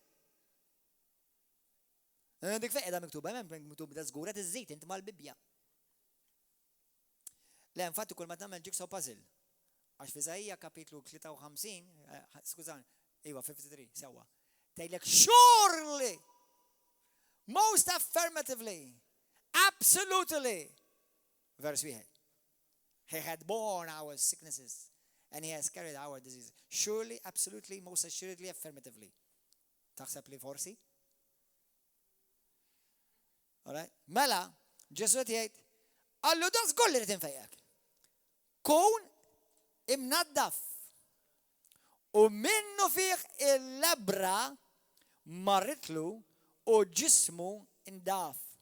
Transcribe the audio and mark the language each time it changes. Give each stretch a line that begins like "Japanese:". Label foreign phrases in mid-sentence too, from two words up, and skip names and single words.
Maltese: Dik fejn qiegħda miktuba, hemm miktub da żgur qed iżżid inti mal-Bibja. Le infatti kull ma tagħmel
English: jigsaw puzzle.
Maltese: Għax f'Iżajja kapitlu 53, skużani, iva 53, sewwa. Tgħidlek
English: surely, most affirmatively, absolutely. Verse 1. He had borne our sicknesses and he has carried our diseases. Surely, absolutely, most assuredly, affirmatively.
Maltese: Taħseb li forsi? Alright? Mela, Ġesu jgħid, allu da żgur li rid infejjek. Kun imnaddaf u minnu fih il-lebra marritlu u ġismu indaf.